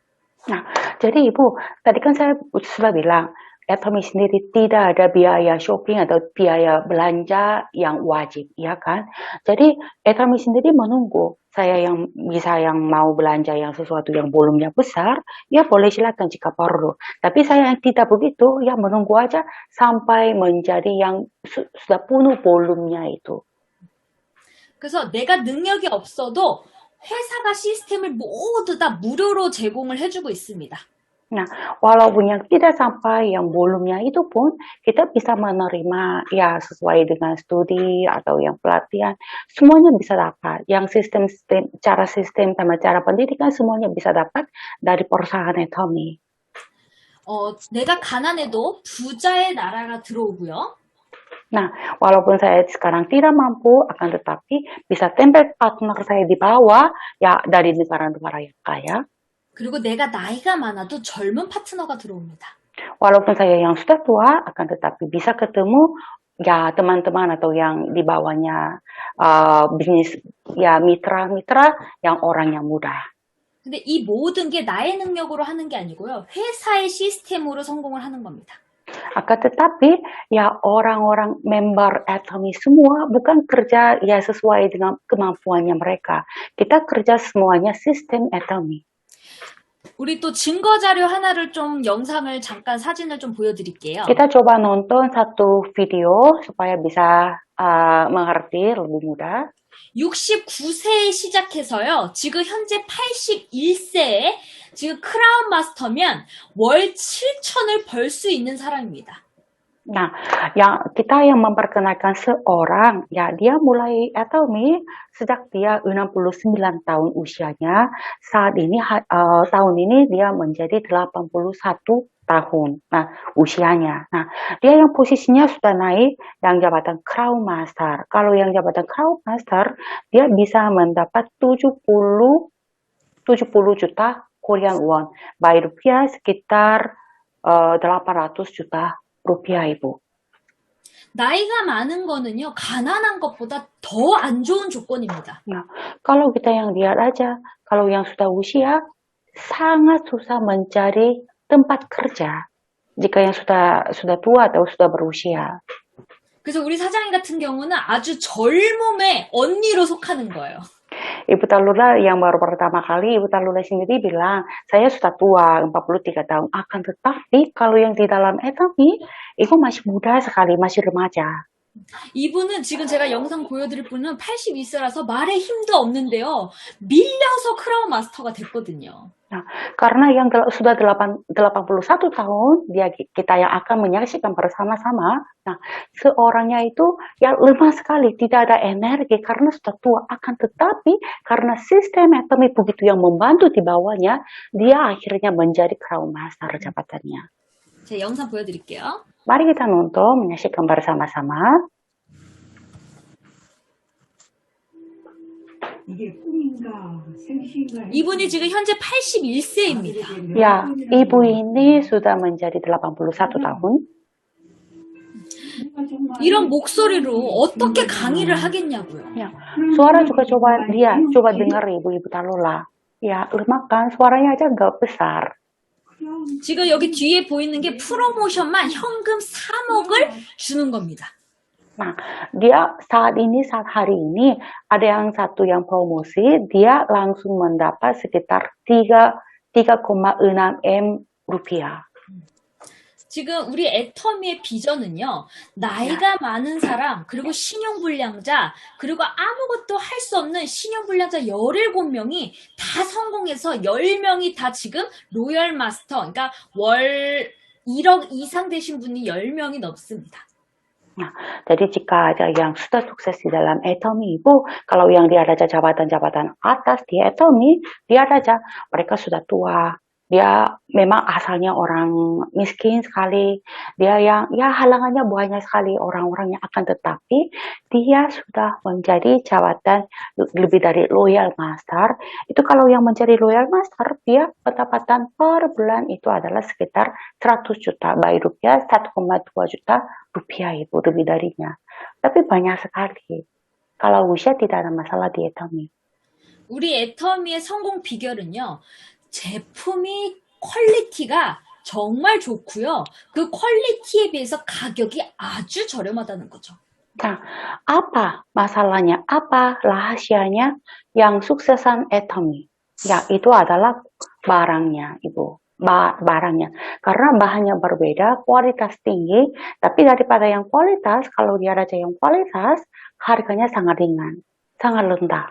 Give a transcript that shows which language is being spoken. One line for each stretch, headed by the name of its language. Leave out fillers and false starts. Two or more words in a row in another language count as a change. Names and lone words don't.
Indonesian: Nah, jadi Ibu, tadi kan saya sudah bilang, Atomy sendiri tidak ada biaya shopping atau biaya belanja yang wajib, ya kan? Jadi Atomy sendiri menunggu saya yang bisa yang mau belanja yang sesuatu yang volumenya besar, ya boleh silakan jika perlu. Tapi saya yang tidak begitu, ya menunggu aja sampai menjadi yang sudah penuh volumenya itu.
Korean: 그래서 내가 능력이 없어도 회사가 시스템을 모두 다 무료로 제공을 해주고 있습니다.
Indonesian: Nah, walaupun yang tidak sampai yang volumenya itu pun kita bisa menerima ya sesuai dengan studi atau yang pelatihan, semuanya bisa dapat. Yang sistem sama cara pendidikan semuanya bisa dapat dari perusahaan Atomy.
Korean: 내가 가난해도 부자의 나라가 들어오고요.
Indonesian: Nah, walaupun saya sekarang tidak mampu, akan tetapi bisa tempel partner saya di bawah ya dari negara-negara yang kaya.
Korean: 그리고 내가 나이가 많아도 젊은 파트너가 들어옵니다.
Indonesian: Walaupun saya yang sudah tua, akan tetapi bisa ketemu ya teman-teman atau yang di bawahnya bisnis ya mitra-mitra yang orang yang muda.
Korean: 근데 이 모든 게 나의 능력으로 하는 게 아니고요. 회사의 시스템으로 성공을 하는 겁니다.
Indonesian: Akan tetapi ya orang-orang member Atomy semua bukan kerja ya sesuai dengan kemampuannya mereka. Kita kerja semuanya sistem Atomy.
Korean: 우리 또 증거 자료 하나를 좀 영상을 잠깐 사진을 좀 보여드릴게요.
Indonesian: Kita coba nonton satu video supaya bisa mengerti lebih mudah.
Korean: 69세에 시작해서요. 지금 현재 81세에 지금 크라운 마스터면 월 7천을 벌 수 있는 사람입니다.
Indonesian: Nah, kita yang memperkenalkan seorang, ya dia mulai Atomy sejak dia 69 tahun usianya. Saat ini tahun ini dia menjadi 81 tahun. Nah, usianya. Nah, dia yang posisinya sudah naik yang jabatan Crown Master. Kalau yang jabatan Crown Master, dia bisa mendapat 70 70 juta
English: Korean won.
Indonesian: By rupiah sekitar 800 juta rupiah, Ibu.
Korean: 나이가 많은 거는요, 가난한 것보다 더 안 좋은 조건입니다.
Indonesian: Nah, kalau kita yang lihat aja, kalau yang sudah usia, sangat susah mencari tempat kerja. Jika yang sudah tua atau sudah berusia.
Korean: 그래서 우리 사장님 같은 경우는 아주 젊음의 언니로 속하는 거예요.
Indonesian: Ibu Talula yang baru pertama kali, Ibu Talula sendiri bilang, saya sudah tua, 43 tahun. Akan tetapi, kalau yang di dalam Etomi, itu masih muda sekali, masih remaja.
Korean: 이분은 지금 제가 영상 보여드릴 분은 82세라서 말에 힘도 없는데요. 밀려서 크라운 마스터가 됐거든요.
Indonesian: Nah, karena yang sudah 81 tahun, kita yang akan menyaksikan bersama-sama, nah, seorangnya itu yang lemah sekali, tidak ada energi karena sudah tua. Akan tetapi, karena sistem Etomi begitu yang membantu di bawahnya, dia akhirnya menjadi Crown Master jabatannya.
Korean: 제 영상 보여드릴게요.
Indonesian: Mari kita nonton, menyaksikan bersama-sama.
Korean: 이게 꿈인가 생시인가 이분이 지금 현재 81세입니다.
Indonesian: Ya, ibu ini sudah menjadi 81 tahun.
Korean: 이런 목소리로 어떻게 강의를 하겠냐고요.
Indonesian: Ya, suara juga coba dengar ibu Talula. Ya, lemah kan, suaranya aja nggak besar.
Korean: 지금 여기 뒤에 보이는 게 프로모션만 현금 3억을 주는 겁니다.
Indonesian: Nah, dia saat hari ini, ada yang satu yang promosi, dia langsung mendapat sekitar 3,6 M rupiah.
Korean: 지금 우리 애터미의 비전은요, 나이가 많은 사람, 그리고 신용불량자, 그리고 아무것도 할 수 없는 신용불량자 17명이 다 성공해서 10명이 다 지금 로열 마스터, 그러니까 월 1억 이상 되신 분이 10명이 넘습니다.
Indonesian: Nah, jadi jika ada yang sudah sukses di dalam Etomi Ibu, kalau yang dia ada jabatan-jabatan atas di Etomi, dia ada mereka sudah tua. Dia memang asalnya orang miskin sekali. Dia yang halangannya banyak sekali orang-orangnya, akan tetapi dia sudah menjadi jabatan lebih dari Loyal Master. Itu kalau yang menjadi Loyal Master, dia pendapatan per bulan itu adalah sekitar 100 juta baik rupiah, 1,2 juta rupiah Ibu, lebih darinya. Tapi banyak sekali. Kalau usia tidak ada masalah di Etomi.
Korean: 우리 애터미의 성공 비결은요, 제품이 퀄리티가 정말 좋고요. 그 퀄리티에 비해서 가격이 아주 저렴하다는 거죠.
Indonesian: Nah, apa masalahnya? Apa rahasianya yang suksesan Etomi? Ya, itu adalah barangnya, Ibu. Barangnya. Karena bahannya berbeda, kualitas tinggi, tapi daripada yang kualitas, kalau dia ada yang kualitas, harganya sangat ringan, sangat rendah.